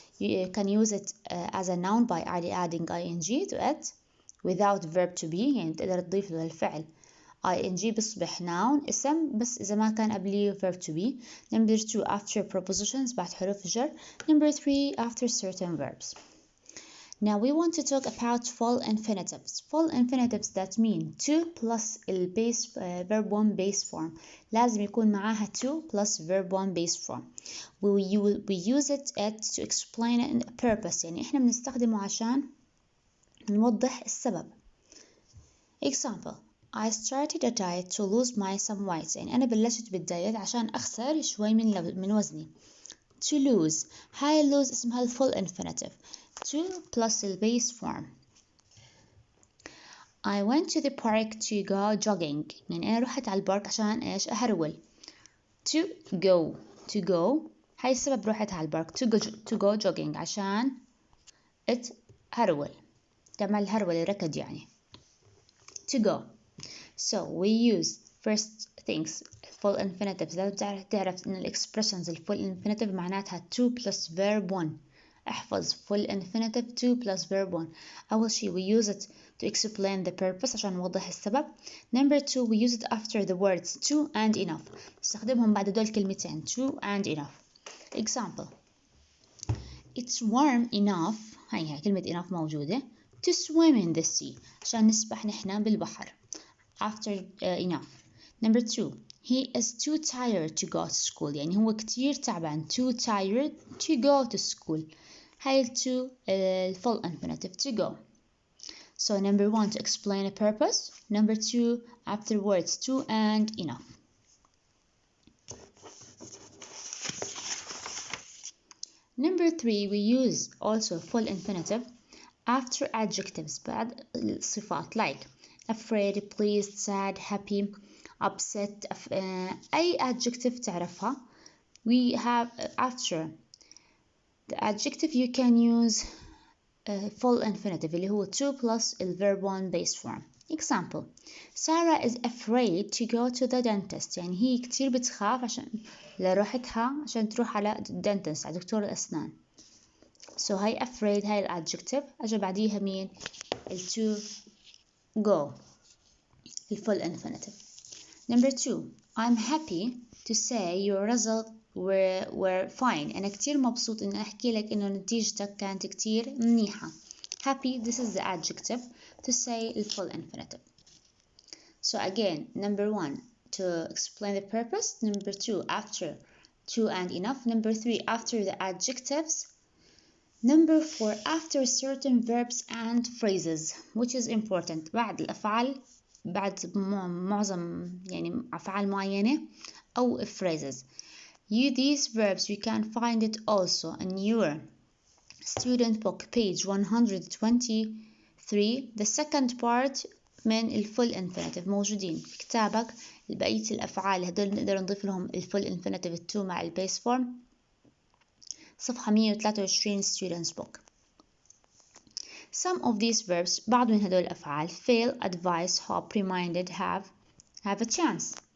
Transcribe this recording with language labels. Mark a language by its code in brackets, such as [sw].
[en] You can use it as a noun by adding ing to it without verb to be. [ar] يعني تقدر تضيف له الفعل ing بيصبح noun اسم بس إذا ما كان قبليه verb to be. [en] Number two, after prepositions [ar] بعد حروف الجر. [en] Number three, after certain verbs. Now we want to talk about full infinitives. Full infinitives that mean to plus base verb 1 base form. [ar] لازم يكون معاها [en] to plus verb 1 base form. We use it to explain a purpose. [ar] يعني إحنا بنستخدمه عشان نوضح السبب. [en] Example: I started a diet to lose some weight. [ar] يعني أنا بلشت بالدايت عشان أخسر شوي من وزني. [en] To lose. [ar] هاي [en] lose [ar] اسمها [en] full infinitive. To plus base form. I went to the park to go jogging. [ar] يعني أنا رحت على البارك عشان إيش؟ أهرول. [en] To go. [ar] هاي السبب رحت على البارك. [en] To go jogging [ar] عشان هرول. تعمل هرول ركض يعني. [en] To go. So we use first things full infinitives. [ar] لازم تعرف إن [en] الexpressions full infinitive [ar] معناتها [en] to plus verb 1. [ar] احفظ [en] full infinitive to plus verb 1. [ar] أول شيء [en] we use it to explain the purpose [ar] عشان نوضح السبب. [en] Number 2 we use it after the words to and enough. [ar] نستخدمهم بعد دول كلمتين to and enough. [en] Example: It's warm enough. [ar] هاي كلمة enough موجودة. [en] To swim in the sea. [ar] عشان نسبح نحن بالبحر. [en] After enough. Number 2 he is too tired to go to school. [ar] يعني هو كتير تعبان. [en] Too tired to go to school. [ar] هاي [en] to full infinitive to go. So number 1 to explain a purpose. Number 2 afterwards to and enough. Number 3 we use also full infinitive after adjectives [ar] بعد الصفات [en] like afraid, pleased, sad, happy, upset. [ar] أي adjective تعرفها. [en] We have after the adjective you can use full infinitive [ar] اللي هو [en] to plus verb 1 base form. Example: Sarah is afraid to go to the dentist. [ar] يعني هي كتير بتخاف لروحتها عشان تروح على dentist على دكتور الأسنان. So هاي afraid هاي الادجكتيف. أجا بعديها مين؟ [en] to go full infinitive. Number 2 I'm happy to say your results were fine. [ar] أنا كتير مبسوط إن أحكي لك إنه نتيجتك كانت كتير منيحة. [en] Happy this is the adjective to say the full infinitive. So again, number 1 to explain the purpose. Number 2 after to and enough. Number 3 after the adjectives. Number 4 after certain verbs and phrases, which is important. [ar] بعد الأفعال بعد معظم يعني أفعال معينة أو phrases. [en] These verbs you can find it also in your student book page 123. The second part من full infinitive [ar] موجودين في كتابك. بقية الأفعال هدول نقدر نضيف لهم full infinitive to مع base form. [en] صفحة 123 students book. Some of these verbs [ar] بعض من هدول الأفعال [en] fail, advise, hope, reminded, have a chance.